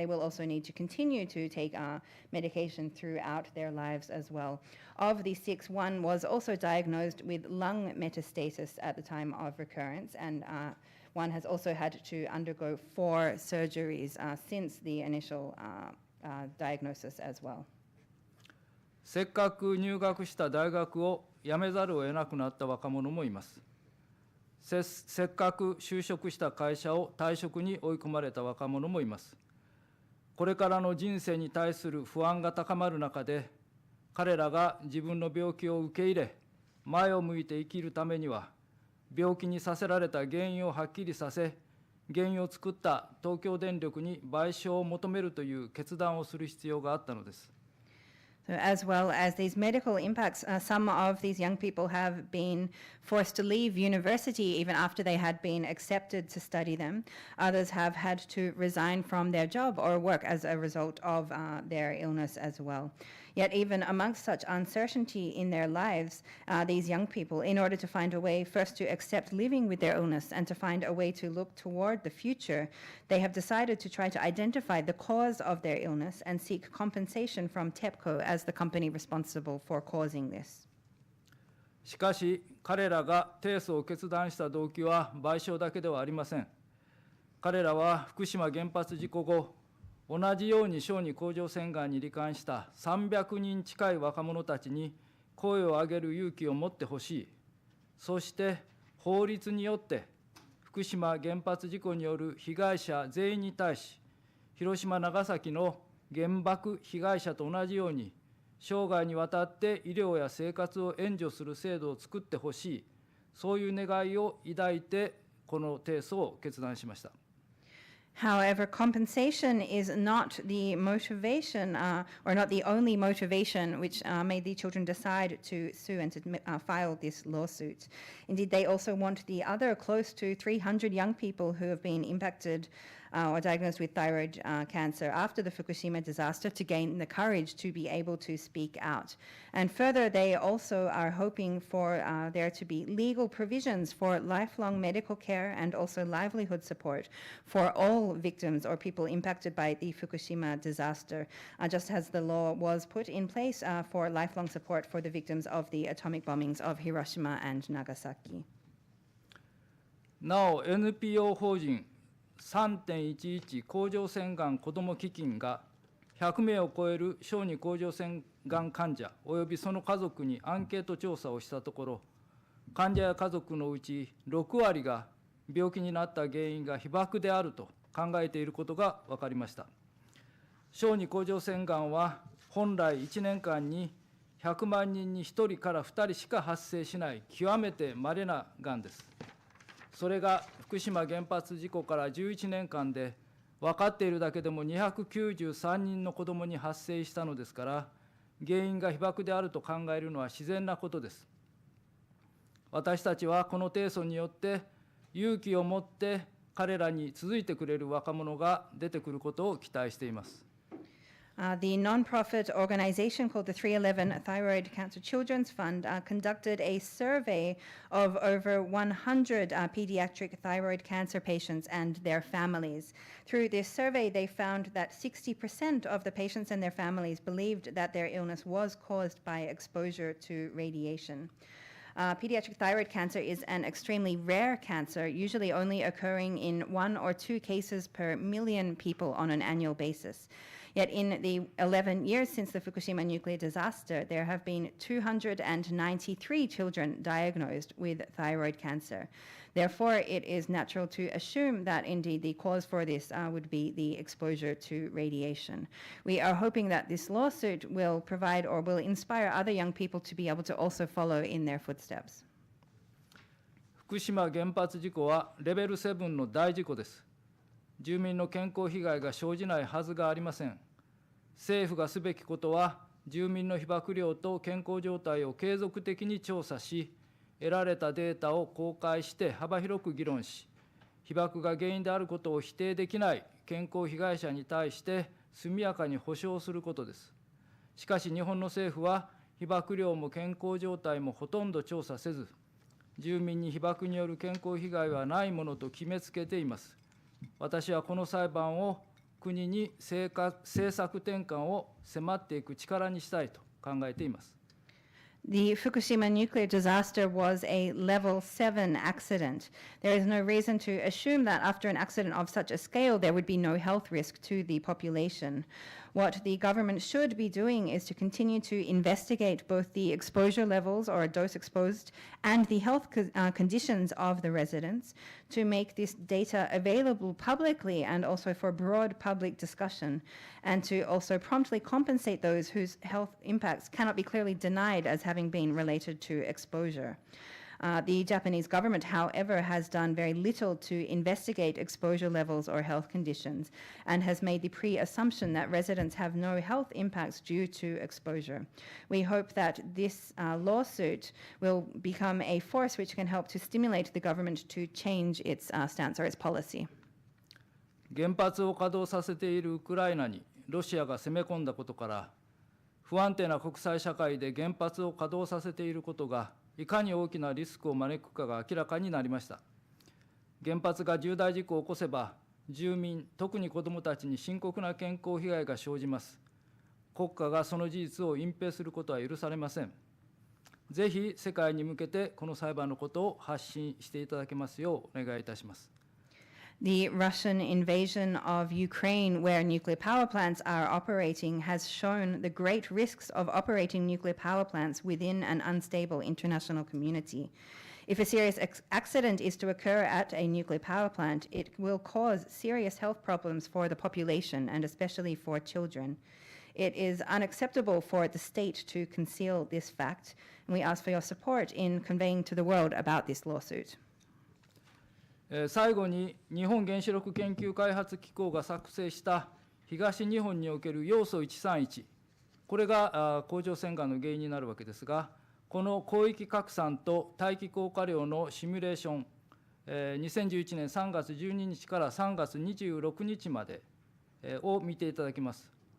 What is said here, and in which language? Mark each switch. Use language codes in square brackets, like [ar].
[en] They will also need to continue to take medication throughout their lives as well. Of the 6, 1 was also diagnosed with lung metastasis at the time of recurrence, and 1 has also had to undergo 4 surgeries since the initial diagnosis as well. [ja] せっかく入学した大学を辞めざるを得なくなった若者もいます。せっかく就職した会社を退職に追い込まれた若者もいます。これからの人生に対する不安が高まる中で、彼らが自分の病気を受け入れ、前を向いて生きるためには、病気にさせられた原因をはっきりさせ、原因を作った東京電力に賠償を求めるという決断をする必要があったのです。 [en] So as well as these medical impacts, some of these young people have been forced to leave university even after they had been accepted to study them. Others have had to resign from their job or work as a result of their illness as well. Yet even amongst such uncertainty in their lives, these young people, in order to find a way first to accept living with their illness and to find a way to look toward the future, they have decided to try to identify the cause of their illness and seek compensation from TEPCO as the company responsible for causing this. [ja] しかし、彼らが提訴を決断した動機は賠償だけではありません。彼らは福島原発事故後、同じように小児甲状腺がんに罹患した300人近い若者たちに声を上げる勇気を持ってほしい。そして法律によって福島原発事故による被害者全員に対し、広島、長崎の原爆被害者と同じように、生涯にわたって医療や生活を援助する制度を作ってほしい、そういう願いを抱いて、この提訴を決断しました。 [en] However, compensation is not the motivation, or not the only motivation which made the children decide to sue and to file this lawsuit. Indeed, they also want the other close to 300 young people who have been impacted or diagnosed with thyroid cancer after the Fukushima disaster to gain the courage to be able to speak out. And further, they also are hoping for there to be legal provisions for lifelong medical care and also livelihood support for all victims or people impacted by the Fukushima disaster, just as the law was put in place for lifelong support for the victims of the atomic bombings of Hiroshima and Nagasaki. [ja] なお、NPO 法人3.11 甲状腺がん子ども基金が100名を超える小児甲状腺がん患者およびその家族にアンケート調査をしたところ、患者や家族のうち6割が病気になった原因が被爆であると考えていることが分かりました。小児甲状腺がんは本来1年間に100万人に1人から2人しか発生しない極めて稀ながんです。それが福島原発事故から11年間で分かっているだけでも293人の子どもに発生したのですから、原因が被爆であると考えるのは自然なことです。私たちはこの提訴によって勇気を持って彼らに続いてくれる若者が出てくることを期待しています。 [en] The nonprofit organization called the 311 Thyroid Cancer Children's Fund conducted a survey of over 100 pediatric thyroid cancer patients and their families. Through this survey, they found that 60% of the patients and their families believed that their illness was caused by exposure to radiation. Pediatric thyroid cancer is an extremely rare cancer, usually only occurring in 1 or 2 cases per million people on an annual basis. Yet in the 11 years since the Fukushima nuclear disaster, there have been 293 children diagnosed with thyroid cancer. Therefore, it is natural to assume that indeed the cause for this would be the exposure to radiation. We are hoping that this lawsuit will provide or will inspire other young people to be able to also follow in their footsteps. [ja] 福島原発事故はレベル7の大事故です。住民の健康被害が生じないはずがありません。政府がすべきことは、住民の被曝量と健康状態を継続的に調査し、得られたデータを公開して幅広く議論し、被爆が原因であることを否定できない健康被害者に対して速やかに補償することです。しかし日本の政府は、被曝量も健康状態もほとんど調査せず、住民に被爆による健康被害はないものと決めつけています。私はこの裁判を国に政策転換を迫っていく力にしたいと考えています。 [en] The Fukushima nuclear disaster was a level 7 accident. There is no reason to assume that after an accident of such a scale, there would be no health risk to the population. What the government should be doing is to continue to investigate both the exposure levels or dose exposed and the health conditions of the residents to make this data available publicly and also for broad public discussion, and to also promptly compensate those whose health impacts cannot be clearly denied as having been related to exposure. The Japanese government, however, has done very little to investigate exposure levels or health conditions and has made the pre-assumption that residents have no health impacts due to exposure. We hope that this lawsuit will become a force which can help to stimulate the government to change its stance or its policy. [ja] 原発を稼働させているウクライナにロシアが攻め込んだことから、不安定な国際社会で原発を稼働させていることがいかに大きなリスクを招くかが明らかになりました。原発が重大事故を起こせば、住民、特に子どもたちに深刻な健康被害が生じます。国家がその事実を隠蔽することは許されません。ぜひ世界に向けてこの裁判のことを発信していただけますようお願いいたします。 [en] The Russian invasion of Ukraine, where nuclear power plants are operating, has shown the great risks of operating nuclear power plants within an unstable international community. If a serious accident is to occur at a nuclear power plant, it will cause serious health problems for the population and especially for children. It is unacceptable for the state to conceal this fact, and we ask for your support in conveying to the world about this lawsuit. [ja] 最後に日本原子力研究開発機構が作成した東日本における要素131、これが甲状腺がんの原因になるわけですが、この広域拡散と大気効果量のシミュレーション、2011年3月12日から3月26日までを見ていただきます。